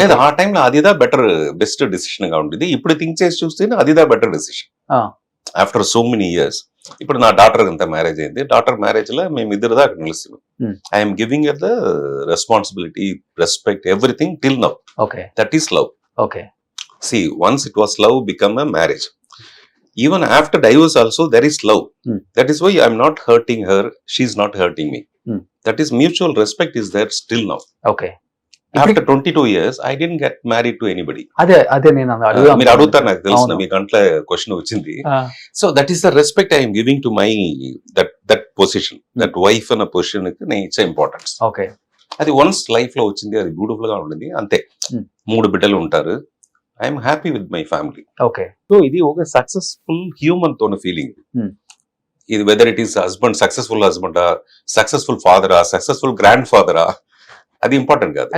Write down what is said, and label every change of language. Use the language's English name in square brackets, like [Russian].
[Telugu] లేదు, ఆ టైంలో అదిదా బెస్ట్ డిసిషన్ గా ఉంటుంది. ఇప్పుడు థింక్ చేసి చూస్తే అదిదా better decision [English] After so many years. [Telugu] ఇప్పుడు నా డాటర్ అంతా మ్యారేజ్ అయింది. డాటర్ మ్యారేజ్ లో మేము ఇద్దరు దాకా నిలిచి [English] I'm giving the responsibility, respect, everything till now. Okay that is love. Okay See, once it was love, become a marriage. Even after divorce also, there is love. That is why I'm not hurting her. She's not hurting me. That is mutual respect is there still now. Okay After 22 years, I didn't get married to anybody. [Telugu] అదే నేను మీరు అడుగుతారు, నాకు తెలుసు మీ కంట్లో question వచ్చింది. [English] So that is the respect I am giving to my that position, that wife [Telugu] అన్న position కి నేను ఇచ్చే ఇంపార్టెన్స్. ఓకే అది వన్స్ లైఫ్ లో వచ్చింది, అది బ్యూటిఫుల్ గా ఉంటుంది అంతే. 3 బిడ్డలు ఉంటారు. [English] I'm happy with my family. Okay [Telugu] so ఇది ఒక సక్సెస్ఫుల్ హ్యూమన్ తోన ఫీలింగ్. ఇది [English] whether it is husband, [Telugu] successful హస్బెండా, successful ఫాదరా, successful grand ఫాదరా, అది ఇంపార్టెంట్ కాదు.